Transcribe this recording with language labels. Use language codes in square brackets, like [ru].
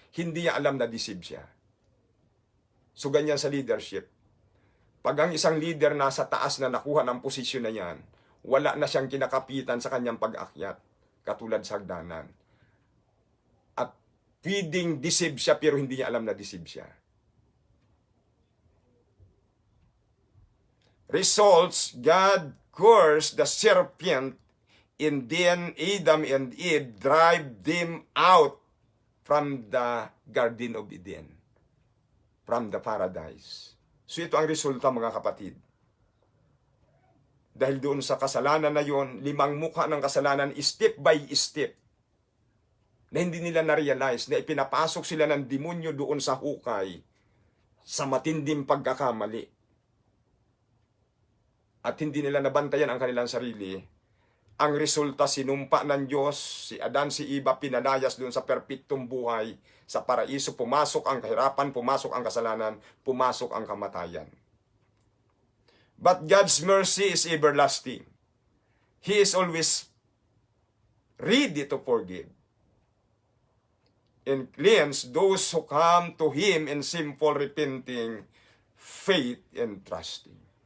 [tl] Hindi niya alam na deceived siya. [en] So ganyan sa leadership. [tl] Pag ang isang leader nasa taas na nakuha ng posisyon na yan, wala na siyang kinakapitan sa kanyang pag-akyat, katulad sa hagdanan. At pwedeng deceive siya pero hindi niya alam na deceive siya. [en] Results, God cursed the serpent, and then Adam and Eve drive them out from the Garden of Eden, from the paradise. [tl] So ito ang resulta, mga kapatid. Dahil doon sa kasalanan na yon, 5 mukha ng kasalanan, step by step, na hindi nila na-realize na ipinapasok sila ng demonyo doon sa hukay, sa matinding pagkakamali. At hindi nila nabantayan ang kanilang sarili. Ang resulta, sinumpa ng Diyos, si Adan, si Eva, pinalayas doon sa perpektong buhay. Sa paraiso, pumasok ang kahirapan, pumasok ang kasalanan, pumasok ang kamatayan. [en] But God's mercy is everlasting. He is always ready to forgive and cleanse those who come to Him in simple repenting faith and trusting.